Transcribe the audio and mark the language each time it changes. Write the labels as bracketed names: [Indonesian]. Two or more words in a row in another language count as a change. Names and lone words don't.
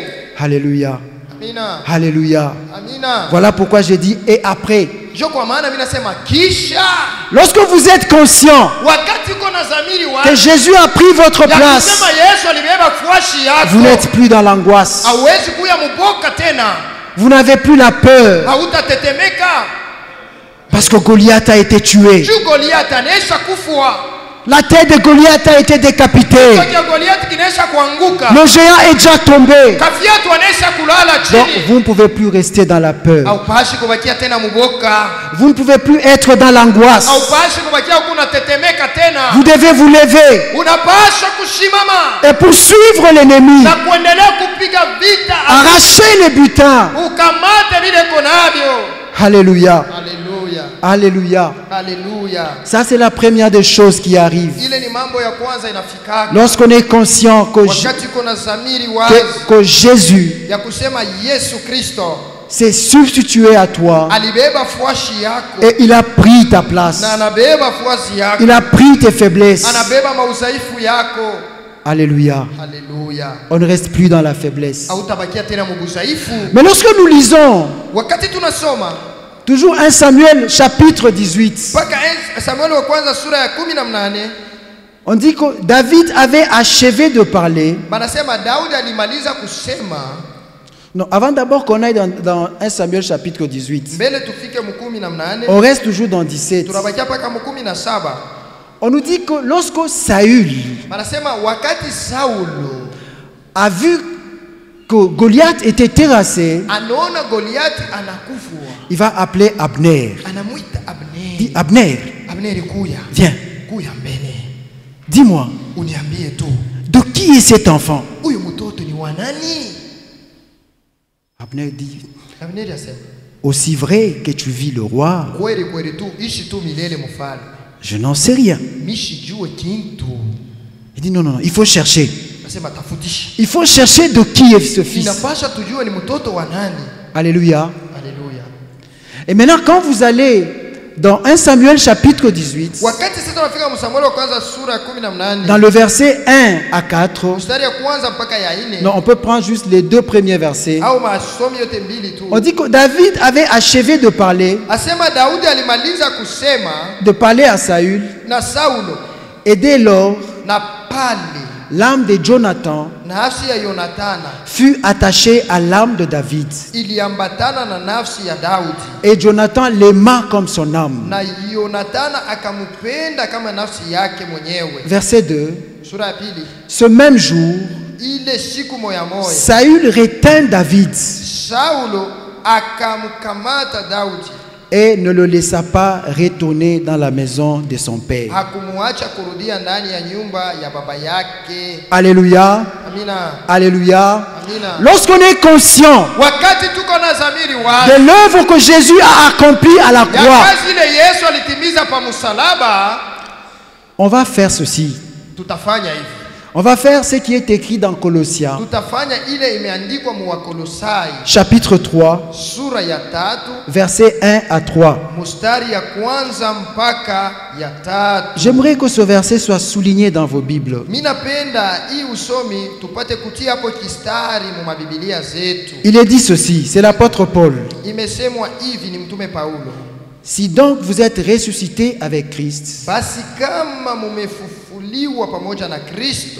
[French] Alléluia. [Swahili] Amina. [French] Alléluia. [Swahili] Amina. [French] Voilà pourquoi j'ai dit et après. [Swahili] Jo kwa maana mimi nasema kisha [French] Lorsque vous êtes conscient [Swahili] wakati uko na dhamiri [French] que [Swahili] wako [French] Jésus a pris votre [Swahili] ya [French] place, [Swahili] kusema Yesu alibeba fuashi [French] vous [Swahili] yako. [French] n'êtes plus dans l'angoisse. [Swahili] Hauwezi kuya muboka tena. [French] Vous n'avez plus la peur [Swahili] Hautatetemeka. [French] parce que Goliath a été tué. [Swahili] Juu Goliathi anaisha kufua. [French] La tête de Goliath a été décapitée. [Swahili] Kichwa cha Goliathi kinaisha kuanguka. [French] Le géant est déjà tombé. [Swahili] Kafiatu anaisha kulala [French] Donc [Swahili] chini. [French] vous ne pouvez plus rester dans la peur. [Swahili] Haupashi kubakia tena muboka. [French] Vous ne pouvez plus être dans l'angoisse. [Swahili] Haupashi kubakia huko unatetemeka tena. [French] Vous devez vous lever [Swahili] Unapaswa kushimama [French] et poursuivre l'ennemi. [Swahili] na kuendelea kupiga vita. [French] Arracher les butins. [Swahili] Ukamate vile konavyo. [French] Alléluia. [Swahili] Haleluya. [French] Alléluia. [Swahili] Haleluya. [French] Ça, c'est la première des choses qui arrive. [Swahili] Ile ni mambo ya kwanza inafikaka. [French] Lorsqu'on est conscient [Swahili] Wakati kuna dhamiri wazi [French] que Jésus [Swahili] ya kusema Yesu Kristo [French] s'est substitué à toi [Swahili] alibeba fuashi yako [French] et il a pris ta place. [Swahili] na anabeba fuazi yako. [French] Il a pris tes faiblesses. [Swahili] Anabeba maudhaifu yako. [French] Alléluia. [Swahili] Haleluya. [French] On ne reste plus dans la faiblesse. [Swahili] Hautabakia tena mudhaifu. [French] Mais lorsque nous lisons [Swahili] Wakati tunasoma [French] toujours 1 Samuel chapitre 18, [Swahili] mpaka Samueli wa kwanza sura ya 18 [French] on dit que David avait achevé de parler. [Swahili] banasema Daudi alimaliza kusema, [French] Non, avant d'abord qu'on aille dans 1 Samuel chapitre 18, [Swahili] mbele tufike mukumi na mnane, [French] on reste toujours dans 17. [Swahili] tunabakia paka mukumi na saba. [French] On nous dit que lorsque Saül [Swahili] Banasema wakati Saulo [French] a vu que Goliath était terrassé, [Swahili] anaona Goliathi anakufwa, [French] il va appeler Abner. [Swahili] anamuita [French] Dit [Swahili] Abneri. [French] Abner, [Swahili] Abneri, kuya, [French] viens, [Swahili] kuya mbele, [French] dis-moi, [Swahili] uniambie tu [French] de qui est cet enfant? [Swahili] huyu mtoto ni wa nani? [French] Abner dit, [Swahili] Abneri asema, [French] aussi vrai que tu vis le roi, [Swahili] kweli kweli tu, ishi tu milele mfalme, [French] je n'en sais rien. [Swahili] mishijue kintu. [French] Il dit non, non, non, il faut chercher. [Swahili] Asema tafutisha, [French] Il faut chercher de qui est ce fils. [Swahili] inapasha tujue ni mtoto wa nani. [French] Alléluia. [Swahili] Haleluya. [French] Et maintenant, quand vous allez dans 1 Samuel chapitre 18, [Swahili] Wakati sasa tunafika Samueli wa kwanza sura ya 18, [French] dans le verset 1 à 4, [Swahili] mstari ya kwanza mpaka ya 4, [French] non, on peut prendre juste les deux premiers versets. [Swahili] au masomi yote mbili tu. [French] On dit que David avait achevé de parler [Swahili] Asema Daudi alimaliza kusema [French] à Saül, [Swahili] na Saulo, [French] et dès lors, [Swahili] na pale [French] l'âme de Jonathan [Swahili] nafsi ya Yonathana [French] fut attachée à l'âme de David. [Swahili] iliambatana na nafsi ya Daudi, [French] Et Jonathan l'aima comme son âme. [Swahili] na Yonathana akamupenda kama nafsi yake mwenyewe. [French] Verset 2. [Swahili] Sura ya pili. [French] Ce même jour, [Swahili] Ile siku moya moya [French] Saül retint David [Swahili] Saulo akamkamata Daudi, [French] et ne le laissa pas retourner dans la maison de son père. [Swahili] hakumuacha kurudia ndani ya nyumba ya baba yake. [French] Alléluia. [Swahili] Amina. [French] Alléluia. [Swahili] Amina. [French] Lorsqu'on est conscient [Swahili] Wakati tuko na zamiri wazi [French] de l'œuvre que Jésus a accomplie à la [Swahili] ya [French] croix, [Swahili] kazi ile Yesu alitimiza pa msalaba, [French] on va faire ceci. [Swahili] tutafanya hivi. [French] On va faire ce qui est écrit dans Colossiens, [Swahili] Tutafanya ile imeandikwa mu Wakolosai [French] chapitre 3, [Swahili] sura ya 3 [French] versets 1 à 3. [Swahili] mstari ya kwanza mpaka ya 3. [French] J'aimerais que ce verset soit souligné dans vos Bibles. [Swahili] Mimi napenda hii usomi tupate kutia hapo kistari mu mabibilia zetu. [French] Il est dit ceci, c'est l'apôtre Paul. [Swahili] Imesemwa hivi, ni mtume Paulo: [French] Si donc vous êtes ressuscité avec Christ, [Swahili] basi kama mumefufuliwa pamoja na Kristo,